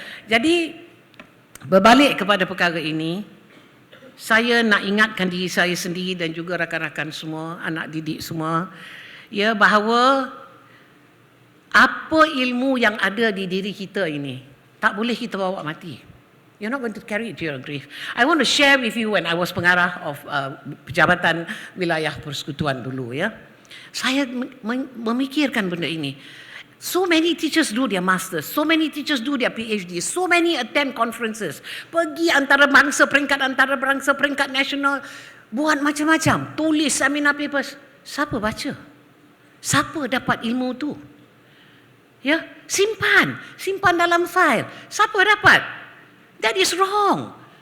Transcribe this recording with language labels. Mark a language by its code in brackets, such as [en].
[ms] Jadi, berbalik kepada perkara ini, saya nak ingatkan diri saya sendiri dan juga rakan-rakan semua, anak didik semua, bahawa apa ilmu yang ada di diri kita ini, tak boleh kita bawa mati. [en] You're not going to carry it to your grave. I want to share with you when I was pengarah of Jabatan Wilayah Persekutuan dulu, ya. [ms] Saya memikirkan benda ini. [en] So many teachers do their masters, so many teachers do their PhD, so many attend conferences, [ms] pergi antarabangsa, peringkat nasional, buat macam-macam, [en] tulis seminar papers. [ms] Siapa baca? Siapa dapat ilmu tu? Ya, simpan dalam file. Siapa dapat? [en] That is wrong.